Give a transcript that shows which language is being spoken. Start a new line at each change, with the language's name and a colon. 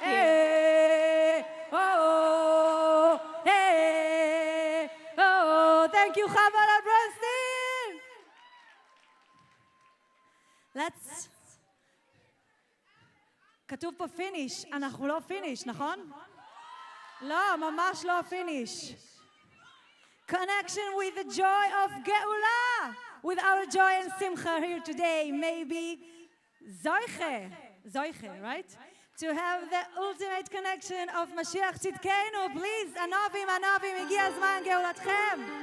English: Hey. Oh. Hey. Oh. Thank you, Chavara Bronstein. Let's.
Hebrew: כתוב פה פיניש, אנחנו לא פיניש, נכון? לא, ממש לא פיניש.
English: Connection with the joy of Geula. With our joy and simcha here today, maybe Zoiche, right? To have the ultimate connection of Mashiach Tzidkenu. Please,
Hebrew: Anavim, הגיע הזמן גאולתכם.